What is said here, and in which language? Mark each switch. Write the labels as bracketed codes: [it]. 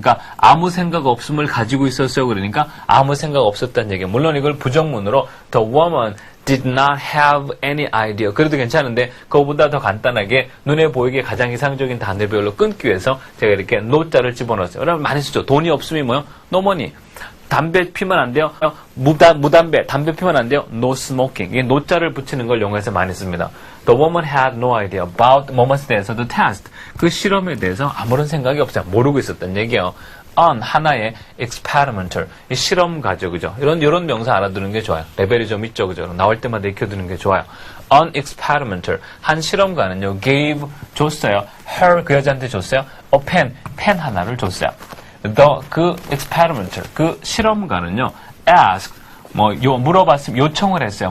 [ko] 그러니까 아무 생각 없음을 가지고 있었어요. 그러니까 아무 생각 없었다는 얘기예요. 물론 이걸 부정문으로 [en] the woman did not have any idea. [ko] 그래도 괜찮은데 그거보다 더 간단하게 눈에 보이게 가장 이상적인 단어별로 끊기 위해서 제가 이렇게 no자를 집어넣었어요. 여러분 많이 쓰죠. 돈이 없음이 뭐요? [en] no money. [ko] 담배 피면 안 돼요? 무담배, 담배 피면 안 돼요? [en] No smoking. [ko] 이게 노자를 붙이는 걸 영어에서 많이 씁니다. [en] The woman had no idea about [ko] 뭐뭐에 대해서 [en] the test. [ko] 그 실험에 대해서 아무런 생각이 없어요. 모르고 있었던 얘기예요. [en] on [ko] 하나의 [en] experimental. [ko] 이 실험가죠, 그죠? 이런 명사 알아두는 게 좋아요. 레벨이 좀 있죠, 그죠? 나올 때마다 익혀두는 게 좋아요. [en] on experimental. [ko] 한 실험가는요, gave, 줬어요. her, 그 여자한테 줬어요. [en] a pen [ko] 하나를 줬어요. 그 experimental, 그 실험가는요, asked, 물어봤으면 요청을 했어요.